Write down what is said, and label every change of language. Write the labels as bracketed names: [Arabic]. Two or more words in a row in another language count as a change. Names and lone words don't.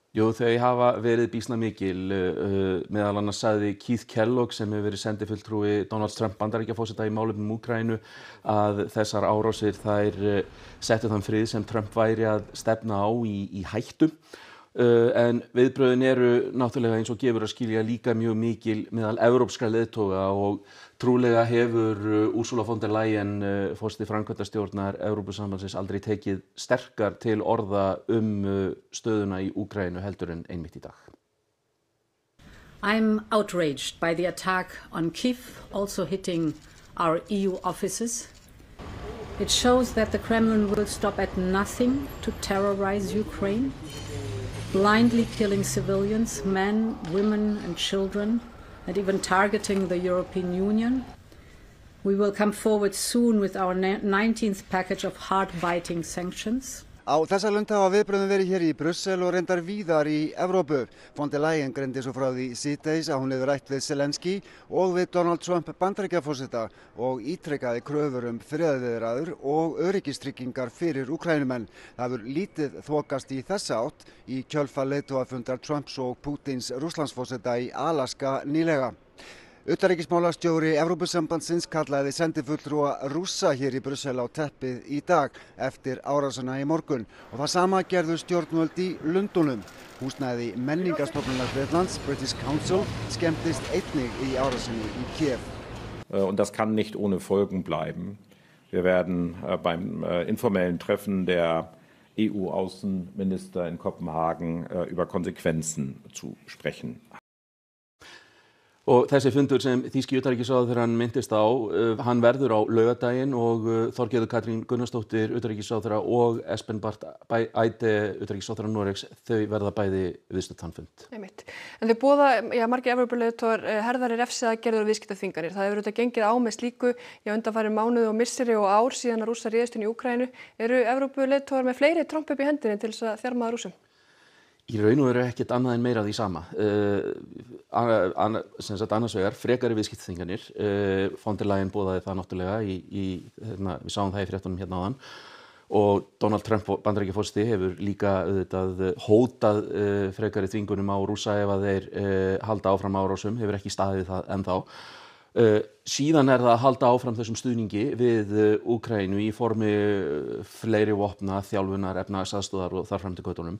[Icelandic] Jú, þau hafa verið býsna mikil, meðal annars sagði Keith Kellogg sem hefur verið sendifulltrúi Donald Trump Bandaríkjaforseta í málefnum Úkraínu að þessar árásir þær settu þann frið sem Trump væri að stefna á í hættu. En viðbrögðin eru náttúrulega eins og gefur að skilja líka mjög mikil meðal evrópskra leiðtoga og trúlega hefur Ursula von der Leyen, forseti framkvæmdastjórnar Evrópusambandsins, aldrei tekið sterkar til orða stöðuna í Úkraínu heldur en einmitt í dag. [English] I'm outraged by the attack on Kyiv, also hitting our EU offices. It shows that the Kremlin will stop at nothing to terrorize Ukraine, blindly killing civilians, men, women and children, and even targeting the European Union. We will come forward soon with our 19th package of hard-biting sanctions. [Icelandic] Á þessa lund hafa viðbrögðin verið hér í Brussel og reyndar víðar í Evrópu. Von der Leyen greindi svo frá því síðdegis að hún hefur rætt við Zelensky og við Donald Trump Bandaríkjaforseta og ítrekaði kröfur friðarviðræður og öryggistryggingar fyrir Úkraínumenn. Það hefur lítið þokast í þessa átt í kjölfar leiðtogafundar Trumps og Pútins Rússlandsforseta í Alaska nýlega. Utanríkismálastjóri Evrópusambandsins kallaði sendifulltrúa Rússa hér í Brussel á teppið í dag eftir árásina í morgun og það sama gerðu stjórnvöld í Lundúnum. Húsnæði menningarstofnunar Bretlands, British Council, skemmtist einnig í árásinni í Kiev. [German] Und das kann nicht ohne Folgen bleiben. Wir werden beim informellen Treffen der EU-Außenminister in Kopenhagen über Konsequenzen zu sprechen. [Icelandic] Og þessi fundur sem þýski utanríkisráðherrann minntist á, hann verður á laugardaginn og Þorgerður Katrín Gunnarsdóttir utanríkisráðherra og Espen Barth Eide utanríkisráðherra Noregs, þau verða bæði viðstödd þann fund. Einmitt. En þau boða, margir Evrópuleiðtogar herðari refsiaðgerðir og viðskiptaþvinganir. Það hefur auðvitað gengið á með slíku undanfarin mánuði og misseri og ár síðan að Rússar réðust inn í Úkraínu. Eru Evrópuleiðtogar með fleiri tromp upp í hendinni til þess að þjarma að Rússum? Í raun og veru ekkert annað en meira því sama. Annars vegar frekari viðskiptaþvinganir. Von der Leyen boðaði það náttúrulega við sáum það í fréttunum hérna áðan. Og Donald Trump Bandaríkjaforseti hefur líka hótað frekari þvingunum á Rússa ef að þeir halda áfram árásum, hefur ekki staðið það ennþá. Síðan það að halda áfram þessum stuðningi við Úkraínu í formi fleiri vopna, þjálfunar, efnahagsaðstoðar og þar fram til götunum.